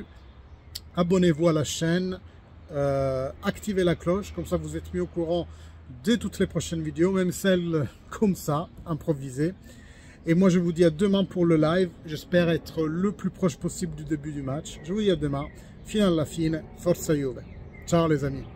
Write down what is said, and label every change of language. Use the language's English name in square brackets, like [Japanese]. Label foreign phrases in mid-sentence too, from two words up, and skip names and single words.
[French] Abonnez-vous à la chaîne, activez la cloche, comme ça vous êtes mis au courant de toutes les prochaines vidéos, même celles comme ça, improvisées. Et moi, je vous dis à demain pour le live. J'espère être le plus proche possible du début du match. Je vous dis à demain. [Italian] Fino alla fine, forza Juve. [French] Ciao les amis.